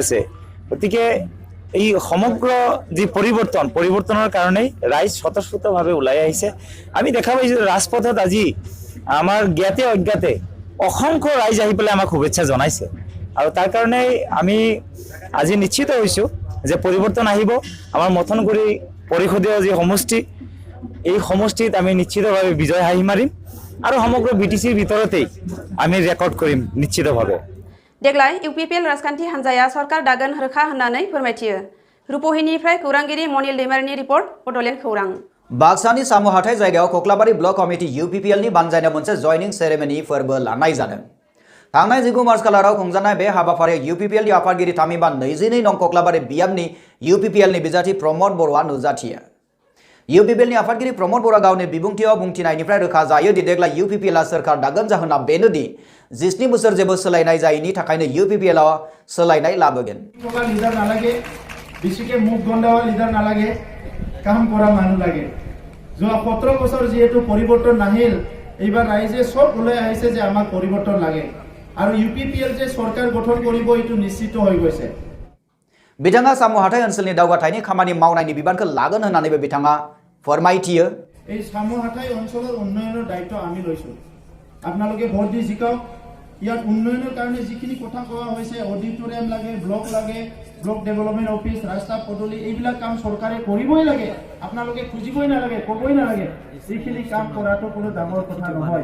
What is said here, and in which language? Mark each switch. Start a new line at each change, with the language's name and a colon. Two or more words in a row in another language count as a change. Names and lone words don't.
Assamese: আছে গতিকে এই সমগ্ৰ যে পৰিৱৰ্তনৰ কাৰণে ৰাইজ স্বতঃস্ফূৰ্তভাৱে ওলাই আহিছে আমি দেখা পাইছো ৰাজপথত আজি আমাৰ জ্ঞাতে অজ্ঞাতে অসংখ্য ৰাইজ আহি পেলাই আমাক শুভেচ্ছা জনাইছে আৰু তাৰ কাৰণে আমি আজি নিশ্চিত হৈছো যে পৰিৱৰ্তন আহিব আমাৰ মথনগুৰি পৰিষদীয় যি সমষ্টি এই সমষ্টিত আমি নিশ্চিতভাৱে বিজয় হাঁহি মাৰিম আৰু সমগ্ৰ বিটিচিৰ ভিতৰতেই আমি ৰেকৰ্ড কৰিম নিশ্চিতভাৱে।
Bodo: देग्लाय इउपिपिएल राजखान्थि हान्जाया सरकार दागोन रोखा होननानै फोरमायथियो। रुपहिनिफ्राय खौरांगिरि मनिल दैमारिनि रिपर्ट बड'लेण्ड खौरां। बाक्सानि सामु हाथाय जायगायाव कक्लाबारि ब्लक कमिटि UPPL नि बानजायनाय मोनसे
English: joining ceremony
Bodo: फोरबो लानाय जादों। थांनाय 19 मार्च खालाराव खुंजानाय बे हाबाफारियाव UPPL नि आफादगिरि थामहिनबा 22 नं कक्लाबारि बियाबनि UPPL नि बिजाथि प्रमद बर'आ नुजाथियो। UPPL नि आफादगिरि प्रमद बर'आ गावनि बिबुंथियाव बुंथिनायनिफ्राय रोखा जायो दि देग्लाय UPPL आ सोरखार दागोन जाहोना बेनोदि 17 बोसोर जेबो सोलायनाय जायैनि थाखायनो UPPL आ सोलायनाय लाबोगोन।
Assamese: লিডার না লাগে বেশিকে মুখ গন্ডাওয়া লিডার না লাগে কাম করা মানুষ লাগে। যোৱা 17 বছর যেহেতু পরিবর্তন নাহিল এইবার রাইজে সব ওলাই আহিছে যে আমাক পরিবর্তন লাগে আৰু UPPL যে সরকার গঠন কৰিব এটো নিশ্চিত হৈ গৈছে।
Bodo: बिथाङा सामु हाथाय ओनसोलनि दावगाथायनि खामानि मावनायनि बिबानखौ लागोन होननानैबो बिथाङा फोरमायथियो।
Assamese: এই সামু হাথাই অঞ্চলৰ উন্নয়নৰ দায়িত্ব আমি লৈছো। আপোনালোকে ভোট দি জিকাওক। ইয়াত উন্নয়নৰ কাৰণে যিখিনি কথা কোৱা হৈছে অডিটৰিয়াম লাগে,
English: block development office,
Assamese: ৰাস্তা পদূলি এইবিলাক কাম চৰকাৰে কৰিবই লাগে। আপোনালোকে খুজিবই নালাগে, ক'বই নালাগে। যিখিনি কাম কৰাটো কোনো ডাঙৰ কথা নহয়।